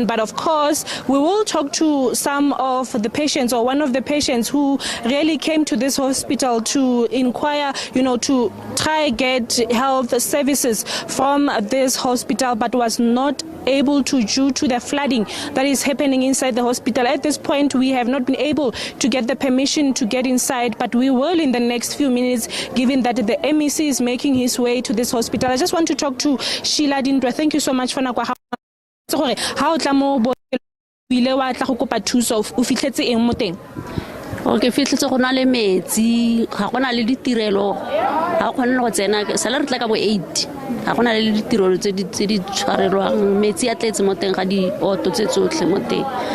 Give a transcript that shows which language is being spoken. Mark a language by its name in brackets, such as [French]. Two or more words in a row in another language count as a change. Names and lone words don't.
[English] But of course, we will talk to some of the patients, or one of the patients who really came to this hospital to inquire, to try get health services from this hospital, but was not able to due to the flooding that is happening inside the hospital. At this point, we have not been able to get the permission to get inside, but we will in the next few minutes, given that the MEC is making his way to this hospital. I just want to talk to Sheila Dindra. Thank you so much for nakwa. [Tswana] Okay, fitlhetse go na le metsi, ga gona le ditirelo, ga gona go tsena sala re tla ka bo 8, ga gona le ditirelo tse di tshwarelwang, metsi a tletse mo teng ga di auto tse tsotlhe mo teng.